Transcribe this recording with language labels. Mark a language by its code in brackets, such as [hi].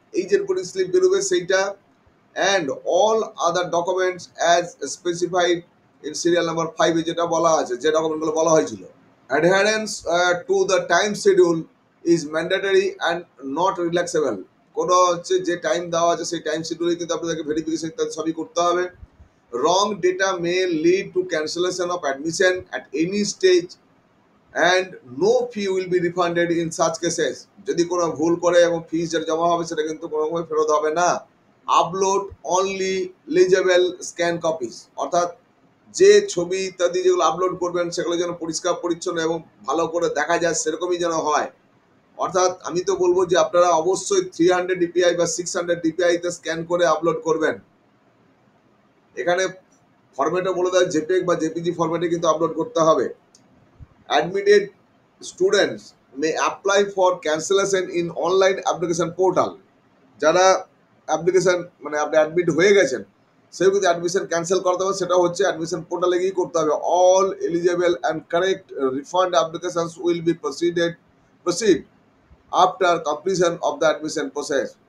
[bn] এই যে reporting slip বেরোবে সেইটা, [en] and all other documents as specified in serial number 5 [bn] এ যেটা বলা আছে, যে ডকুমেন্টগুলো বলা হয়েছিল। [en] Adherence to the time schedule is mandatory and not relaxable. [bn] কোনো হচ্ছে যে টাইম দেওয়া আছে সেই টাইম শিডিউলে কিন্তু আপনাদেরকে ভেরিফিকেশন ইত্যাদি সবই করতে হবে। [en] Wrong data may lead to cancellation of admission at any stage and no fee will be refunded in such cases. [bn] যদি কোনো ভুল করে এবং ফিস যেটা জমা হবে সেটা কিন্তু কোনোভাবে ফেরত হবে না। [en] upload only legible scan copies, [bn] অর্থাৎ যে ছবি ইত্যাদি যেগুলো আপলোড করবেন সেগুলো যেন পরিষ্কার পরিচ্ছন্ন এবং ভালো করে দেখা যায় সেরকমই যেন হয়। অর্থাৎ আমি তো বলবো যে আপনারা অবশ্যই 300 DPI বা 600 DPI তে স্ক্যান করে আপলোড করবেন। এখানে ফরম্যাটে বলে দেয় জেপিইজি বা জেপিজি ফরম্যাটে কিন্তু আপলোড করতে হবে। [en] Admitted students may apply for cancellation in online application portal. [bn] যারা অ্যাপ্লিকেশন মানে আপনি অ্যাডমিট হয়ে গেছেন সেও যদি অ্যাডমিশন ক্যান্সেল করতে হবে সেটা হচ্ছে অ্যাডমিশন পোর্টালে গিয়ে করতে হবে। [en] All eligible and correct refund applications will be proceed after completion of the admission process.